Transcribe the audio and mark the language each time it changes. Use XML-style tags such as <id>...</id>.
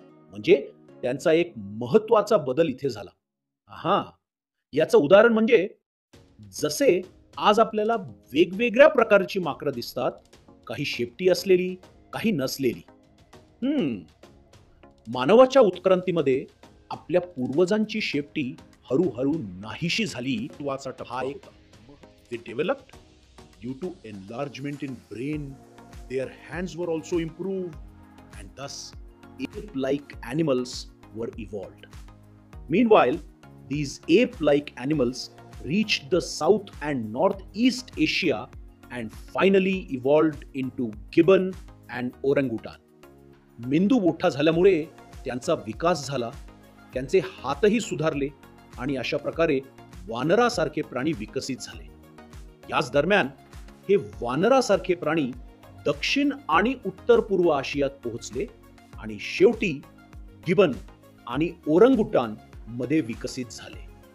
<mr>म्हणजे त्यांचा एक महत्वाचा बदल इथे झाला. हा, याचं उदाहरण म्हणजे जसे आज आपल्याला वेगवेगळ्या प्रकारची माकडं दिसतात, काही शेपटी असलेली, काही नसलेली. मानवाच्या उत्क्रांतीमध्ये आपल्या पूर्वजांची शेपटी हळूहळू नाहीशी झाली. हा एक</mr> <en>they developed due to enlargement in brain. Their hands were also improved, and thus ape-like animals were evolved. Meanwhile, these ape-like animals reached the South and Northeast Asia and finally evolved into gibbon and orangutan.</en> <mr>मेंदू मोठा झाल्यामुळे त्यांचा विकास झाला, त्यांचे हातही सुधारले आणि अशा प्रकारे वानरासारखे प्राणी विकसित झाले. याच दरम्यान हे वानरासारखे प्राणी दक्षिण आणि उत्तर पूर्व आशियात पोहोचले आणि शेवटी गिबन आणि ओरंगुटान मध्ये विकसित झाले.</mr>